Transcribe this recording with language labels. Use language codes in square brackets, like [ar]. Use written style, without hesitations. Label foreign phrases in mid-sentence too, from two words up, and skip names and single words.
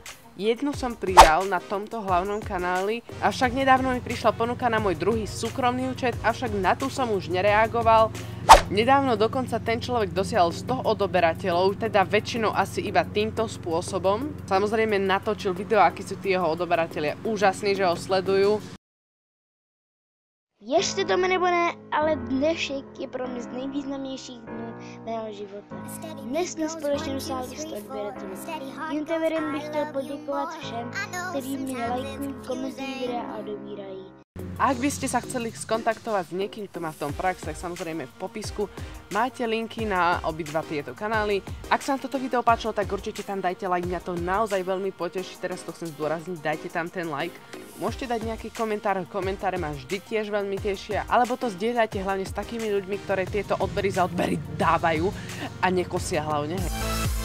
[sk] Jednu som prijal na tomto hlavnom kanáli, avšak nedávno mi prišla ponuka na môj druhý súkromný účet, avšak na tú som už nereagoval. Nedávno dokonca ten človek dosiahol 100 odoberateľov, teda väčšinou asi iba týmto spôsobom. Samozrejme natočil video, akí sú tí jeho odoberatelia úžasní, že ho sledujú. [cs] Věřte tomu nebo ne, ale dnešek je pro mě z nejvýznamnějších dnů mého života. Dnes jsme společně dosáhli 100 odběratelů. Tímto videem bych chtěl poděkovat všem, kteří mě lajkují, komentují videa a odebírají. [sk] Ak by ste sa chceli skontaktovať s niekým, kto má v tom prax, tak samozrejme v popisku máte linky na obidva tieto kanály. Ak sa vám toto video páčilo, tak určite tam dajte like, mňa to naozaj veľmi poteší, teraz to chcem zdôrazniť, dajte tam ten like. Môžete dať nejaký komentár, komentáre ma vždy tiež veľmi tešia, alebo to zdieľajte hlavne s takými ľuďmi, ktoré tieto odbery za odbery dávajú a nekosia hlavne.